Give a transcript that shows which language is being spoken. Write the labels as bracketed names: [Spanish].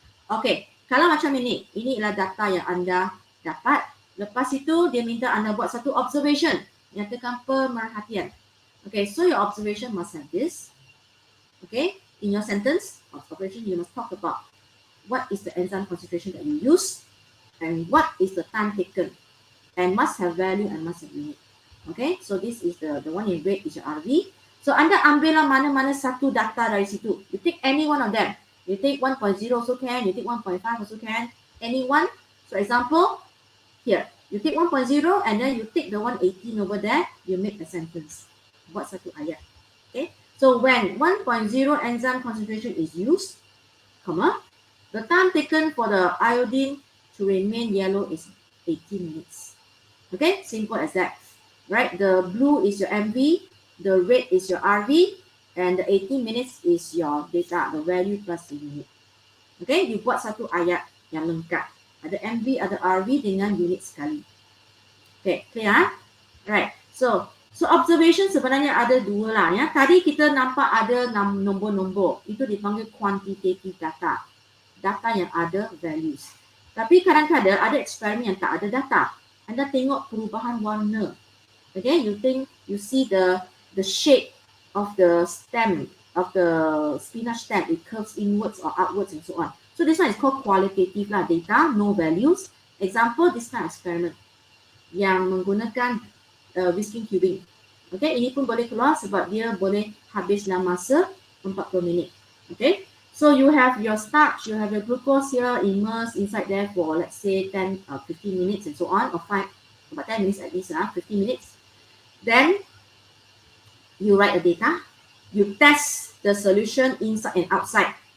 [Malay] Okay, kalau macam ini ialah data yang anda dapat. Lepas itu dia minta anda buat satu observation. Nyatakan pemerhatian. [English] Okay, so your observation must have this. Okay, in your sentence observation you must talk about what is the enzyme concentration that you use and what is the time taken, and must have value and must have unit. Okay, so this is the one in red is your RV. [Malay] So anda ambillah mana-mana satu data dari situ. [English] You take any one of them. You take 1.0 also can, you take 1.5 also can, any one. So example, here, you take 1.0 and then you take the 118 over there, you make a sentence. [Malay] Buat satu ayat. [English] Okay, so when 1.0 enzyme concentration is used, comma, the time taken for the iodine to remain yellow is 18 minutes. Okay, simple as that. Right, the blue is your MV, the red is your RV, and the 18 minutes is your data, the value plus the unit. [Malay] Okay, you buat satu ayat yang lengkap. Ada MV, ada RV dengan unit sekali. [English] Okay, clear? Right, so [Malay] observation sebenarnya ada dua lah ya. Tadi kita nampak ada nombor-nombor, itu dipanggil quantitative data. Data yang ada values. Tapi kadang-kadang ada eksperimen yang tak ada data. Anda tengok perubahan warna. [English] Okay, you see the shape of the stem, of the spinach stem, it curves inwards or outwards and so on. So this one is called qualitative lah, data, no values. Example, this kind of experiment [Malay] yang menggunakan [English] whisking tubing. [Malay] Okay, ini pun boleh keluar sebab dia boleh habis dalam masa 40 minit. [English] Okay, so you have your starch, you have your glucose here immersed inside there for let's say 10 15 minutes and so on, or about 10 minutes at least, 15 minutes. Then you write the data, you test the solution inside and outside.